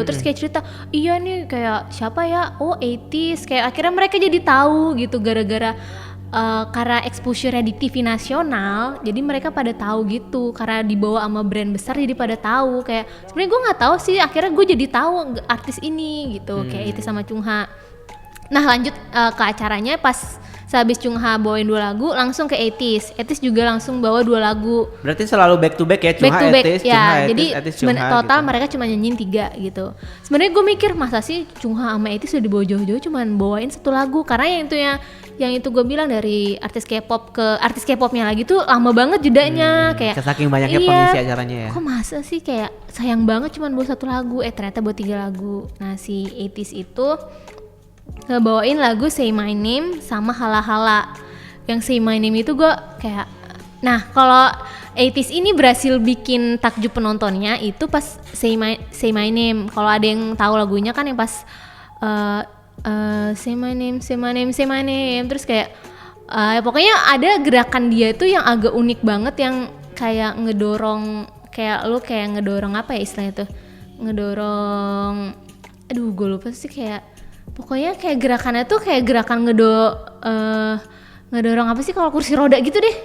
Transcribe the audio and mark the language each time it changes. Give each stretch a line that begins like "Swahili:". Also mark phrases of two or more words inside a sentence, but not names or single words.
Indonesian: Terus kayak cerita, iya nih kayak siapa ya, 80s, kayak akhirnya mereka jadi tahu gitu gara-gara karena exposure-nya di TV nasional, jadi mereka pada tahu gitu, karena dibawa sama brand besar jadi pada tahu. Kayak sebenarnya gue nggak tahu sih, akhirnya gue jadi tahu artis ini gitu, kayak itu sama Chungha. Nah lanjut ke acaranya, pas sehabis Chungha bawain 2 lagu langsung ke 80s juga langsung bawa 2 lagu. Berarti selalu
English: back to back
Indonesian: ya, Chungha, back ya. Jadi total gitu. Mereka cuma nyanyiin 3 gitu. Sebenarnya gue mikir masa sih Chungha sama 80s udah dibawa jauh-jauh cuman bawain 1 lagu, karena yang itu gue bilang dari artis K-pop ke artis K-popnya lagi tuh lama banget jedanya, kayak saking banyaknya pengisi acaranya ya. Kok masa sih, kayak sayang banget cuman bawa 1 lagu, ternyata bawa 3 lagu. Nah si 80s itu ngebawain lagu Say My Name sama Hala Hala. Yang Say My Name itu gue kayak, nah kalau 80s ini berhasil bikin takjub penontonnya itu pas Say My Name. Kalau ada yang tahu lagunya kan yang pas Say My Name, Say My Name, Say My Name, terus kayak pokoknya ada gerakan dia itu yang agak unik banget, yang kayak ngedorong, kayak ngedorong apa ya istilahnya tuh, ngedorong, aduh gue lupa sih, kayak pokoknya kayak gerakannya tuh kayak gerakan ngedorong apa sih kalau kursi roda gitu deh.